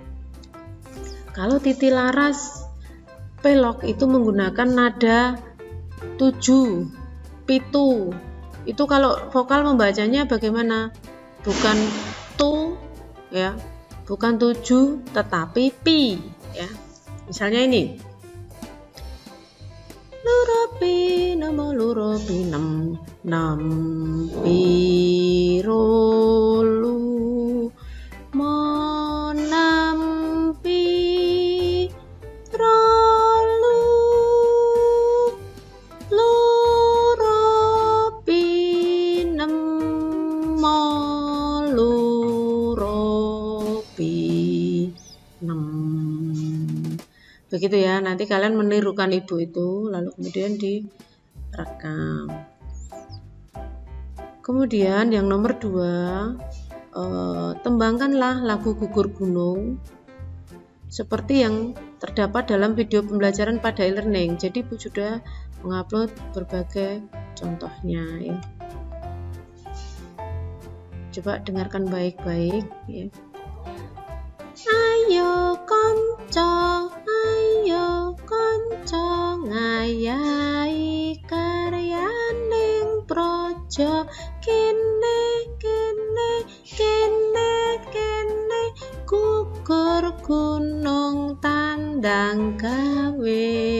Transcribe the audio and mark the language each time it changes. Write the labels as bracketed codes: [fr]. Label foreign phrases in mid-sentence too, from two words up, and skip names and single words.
[id] Kalau titik laras pelok itu menggunakan nada 7, 7. Itu kalau vokal membacanya bagaimana? Bukan tu ya, bukan 7 tetapi pi ya. Misalnya ini. Luropi namo luropi nam pirolu monampi rolu luropi namo luropi nem. Begitu ya, nanti kalian menirukan Ibu itu lalu kemudian direkam. Kemudian yang nomor 2, tembangkanlah lagu Gugur Gunung seperti yang terdapat dalam video pembelajaran pada e-learning. Jadi Ibu sudah mengupload berbagai contohnya ya. Coba dengarkan baik-baik ya. [jv] Ayo konco ngayahi karyaning projo kene Gugur Gunung tandang gawe